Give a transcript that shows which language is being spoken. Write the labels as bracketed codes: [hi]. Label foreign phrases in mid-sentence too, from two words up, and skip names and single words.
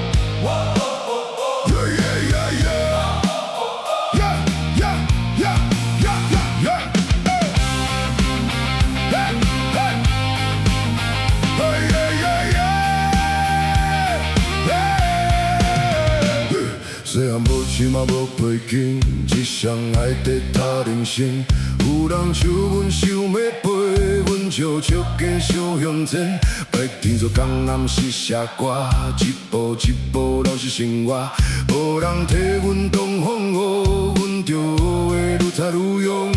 [en] Yeah, yeah, yeah, yeah. Yeah, yeah, yeah, yeah, yeah, yeah. Hey, hey, hey, yeah, yeah, yeah. [nan] 虽然无钱嘛无背景，只想爱得他人生。有人像阮想要陪阮笑笑加小向前，白天做工暗时写歌，一步一步拢是生活。无人替阮挡风雨，阮着学的愈踩愈勇。